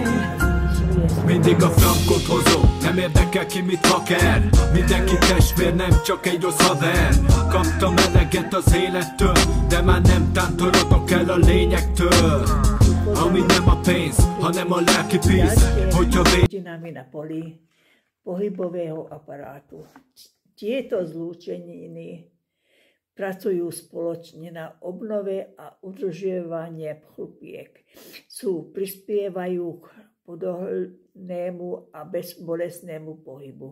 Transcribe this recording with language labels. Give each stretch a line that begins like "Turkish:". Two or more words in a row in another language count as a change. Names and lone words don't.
Hungarian: Mindig a frankot hozom, nem érdekel ki mit vaker. Mindenki testvér, nem csak egy rossz haver. Kaptam eleget az élettől, de már nem tántorodok el a lényektől. Ami nem a pénz, hanem a lelki peace. Hogyha
Slovak: Hodinami na poli pohybového aparátu. Tieto zlúčeniny pracujú spoločne na obnove a udržiavanie chlupiek. Prispievajú k pohodlnému a bezbolestnému pohybu.